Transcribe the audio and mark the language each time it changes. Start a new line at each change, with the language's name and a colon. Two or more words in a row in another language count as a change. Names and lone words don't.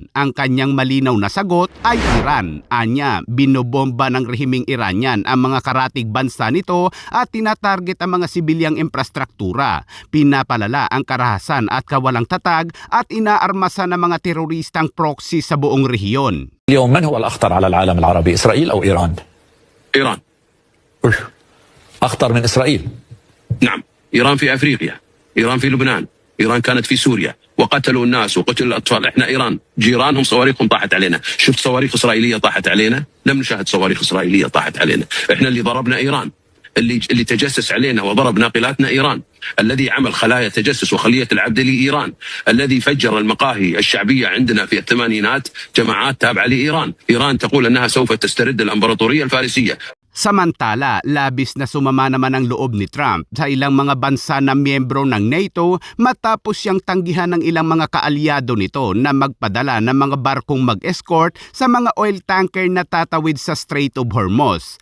Filipino: Ang kanyang malinaw na sagot ay Iran. Anya, binobomba ng rehimeng Iranian ang mga karatig bansa nito at tinatarget ang mga sibilyang infrastruktura. Pinapalala ang karahasan at kawalang tatag at inaarmasan ng mga teroristang proxy sa buong rehiyon.
Arabic: اليوم من هو الأخطر على العالم العربي، إسرائيل أو إيران؟ إيران. أخطر من إسرائيل. نعم، إيران في أفريقيا، إيران في لبنان، إيران كانت في سوريا وقتلوا الناس وقتلوا الأطفال. إحنا إيران جيرانهم صواريخهم طاحت علينا. شفت صواريخ إسرائيلية طاحت علينا؟ لم نشاهد صواريخ إسرائيلية طاحت علينا. إحنا اللي ضربنا إيران، اللي تجسس علينا وضرب ناقلاتنا إيران، الذي عمل خلايا تجسس وخلية العبد لإيران، الذي فجر المقاهي الشعبية عندنا في الثمانينات جماعات تابعة لإيران. إيران تقول أنها سوف تسترد الإمبراطورية الفارسية.
Filipino: Samantala, labis na sumama naman ang loob ni Trump sa ilang mga bansa na miyembro ng NATO matapos siyang tanggihan ng ilang mga kaalyado nito na magpadala ng mga barkong mag-escort sa mga
English: oil tanker
Filipino: na tatawid sa Strait of Hormuz.